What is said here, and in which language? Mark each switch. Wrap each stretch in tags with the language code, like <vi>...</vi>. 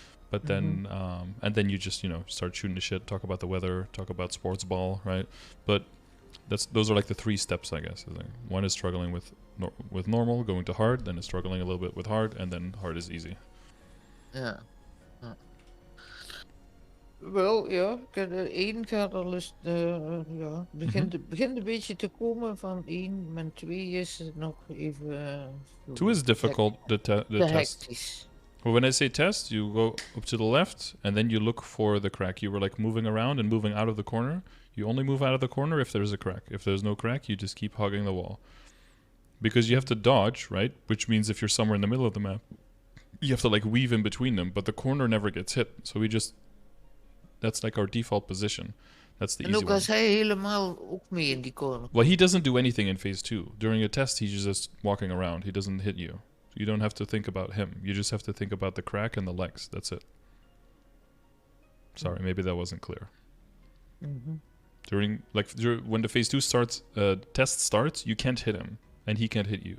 <en>But then, and then you just, start shooting the shit, talk about the weather, talk about sports ball, right? But those are like the 3 steps, I guess. One is struggling with normal, going to hard, then it's struggling a little bit with hard, and then hard is easy.</en> <nl>Ja. Wel, ja, één gaat al eens, begint een beetje te komen van 1, maar 2 is het nog even...</nl> <en>2 is difficult, the test.</en> <nl>hectisch.</nl> <en>Well, when I say test, you go up to the left, and then you look for the crack. You were like moving around and moving out of the corner. You only move out of the corner if there's a crack. If there's no crack, you just keep hugging the wall. Because you have to dodge, right? Which means if you're somewhere in the middle of the map, you have to like weave in between them, but the corner never gets hit. So that's like our default position. That's the easy one.</en> <nl>En ook als hij helemaal ook mee in die corner.</nl> <en>Well, he doesn't do anything in phase 2. During a test, he's just walking around. He doesn't hit you. You don't have to think about him. You just have to think about the crack and the legs. That's it. Sorry, maybe that wasn't clear. When the phase 2 starts, test starts, you can't hit him, and he can't hit you.</en>